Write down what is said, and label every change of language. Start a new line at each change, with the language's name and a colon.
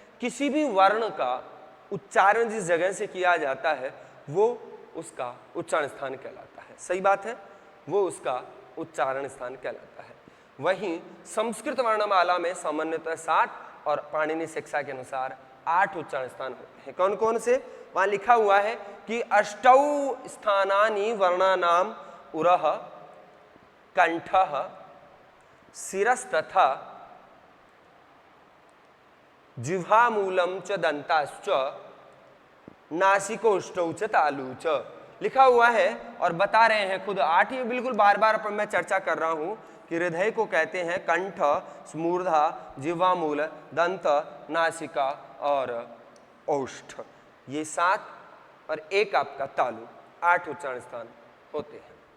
Hindi: किसी भी वर्ण का उच्चारण जिस जगह से किया जाता है वो उसका उच्चारण स्थान कहलाता है। सही बात है, वो उसका उच्चारण स्थान कहलाता है। वहीं संस्कृत वर्णमाला में सामान्यतः 60 और पाणिनि शिक्षा के अनुसार 8 उच्चारण स्थान होते हैं। कौन कौन से? वहां लिखा हुआ है कि
Sanskrit: अष्टौ स्थानानि वर्णानाम उरः कंठः शिरस्तथा जिह्वामूलम च दंताश्च नासिकोष्टौ च तालु च।
Hindi: लिखा हुआ है और बता रहे हैं खुद 8 ही, बिल्कुल बार बार पर मैं चर्चा कर रहा हूं कि हृदय को कहते हैं कंठ, मूर्धा, जिह्वामूल, दंत, नासिका और ओष्ठ। ये 7 और 1 आपका तालु, 8 उच्चारण स्थान होते हैं।